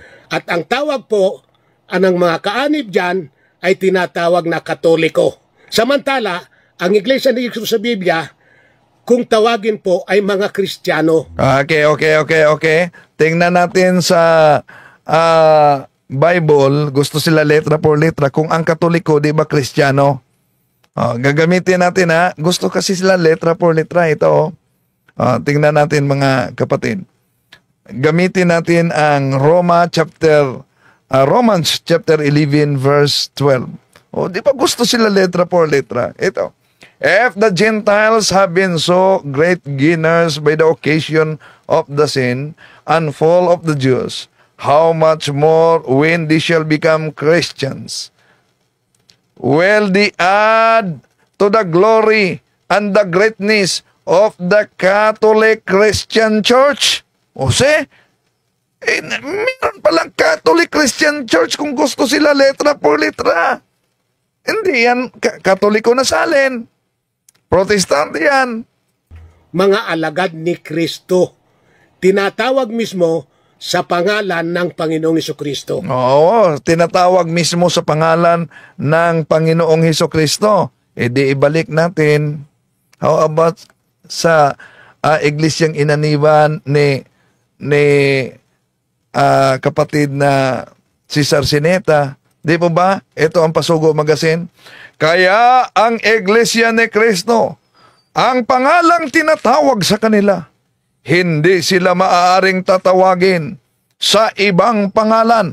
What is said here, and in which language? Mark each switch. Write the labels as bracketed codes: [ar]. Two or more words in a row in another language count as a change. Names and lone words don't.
[tl] At ang tawag po anang mga kaanib dyan ay tinatawag na Katoliko. Samantala, ang Iglesia ni Jesus sa Biblia, kung tawagin po ay mga Kristiyano. Okay. Tingnan natin sa Bible, gusto sila [es] letra por letra. [tl] Kung ang Katoliko, di ba Kristiyano? Gagamitin natin Gusto kasi sila [es] letra por letra. [tl] Ito. Tingnan natin mga kapatid. Gamitin natin ang [en] Romans chapter 11 verse 12. [tl] Di ba gusto sila [es] letra por letra? [tl] Ito. [en] If the Gentiles have been so great gainers by the occasion of the sin and fall of the Jews, how much more when they shall become Christians? Will they add to the glory and the greatness of the Catholic Christian Church? [tl] Meron palang [en] Catholic Christian Church [tl] kung gusto sila [es] letra por letra. [tl] Hindi yan Katoliko na salin. Protestante yan. Mga alagad ni Kristo. Tinatawag mismo sa pangalan ng Panginoong Hesukristo. Oo, tinatawag mismo sa pangalan ng Panginoong Hesukristo. Di ibalik natin. [en] How about [tl] sa iglesyang inaniban ni kapatid na si Sarcineta? Di po ba? Ito ang Pasugo Magazine. Kaya ang Iglesia ni Cristo, ang pangalang tinatawag sa kanila, hindi sila maaaring tatawagin sa ibang pangalan.